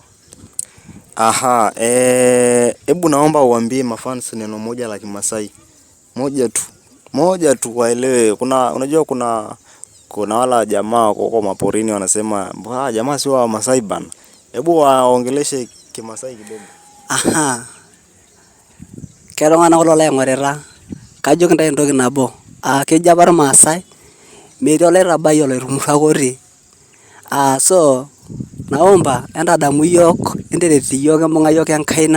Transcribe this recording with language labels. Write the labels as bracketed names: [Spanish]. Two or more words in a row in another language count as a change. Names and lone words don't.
[Swahili] Aha, hebu naomba uambie mafans neno moja la Kimasai. Moja tu waelewe. Unajua kuna wala jamaa huko maporini wanasema, "Mbona jamaa si wa Masai bana." Hebu waongeleshe Kimasai kidogo. Aha. [Masai] Kerongana kulo laing'orita. Kajoki ntae entoki nabo. Kejo apa irmaasai metii olaitabai oloitumurrakori. [Swahili] So naomba [Masai] entadamu iyiok, enteret iyiok, embung'a iyiok enkaina.